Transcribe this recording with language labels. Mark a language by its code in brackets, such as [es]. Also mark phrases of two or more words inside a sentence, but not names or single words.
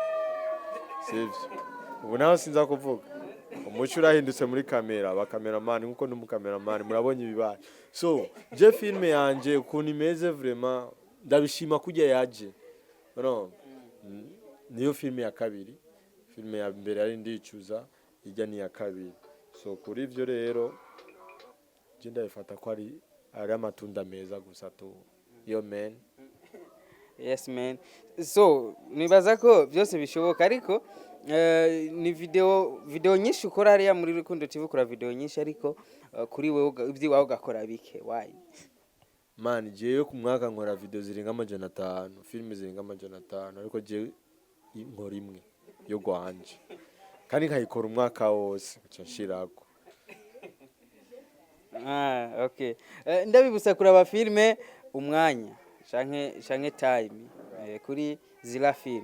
[rn] sivyo ubu naho sinza kuvuga umuco urahindutse muri kamera abakameramani nkuko n'umukameramani murabonye ibibaye so je filme yanje ukuntu imeze vraiment ndabishima kujya yaje no niyo filme ya kabiri filme ya mbere ari ndicuza ijya ni ya kabiri so kuri ivyo rero je ndabifata ko ari amatunda meza gusa [en] to yo man yes man [rn] so nibaza ko byose bishoboka ariko ni video nyinshi ukora hariya muri Rukundo TV ukora video nyinshi ariko kuri wewe ibyiwawe ugakora bike why man jewe ku mwaka nkora video zirenga 500 filime zirenga 500 ariko jewe nkora imwe yo gwanje kandi nkayikora umwaka wose nshirako. [en] Okay. [rn] Ndabibutsa kuraba filme Umwanya canke time kuri Zila film.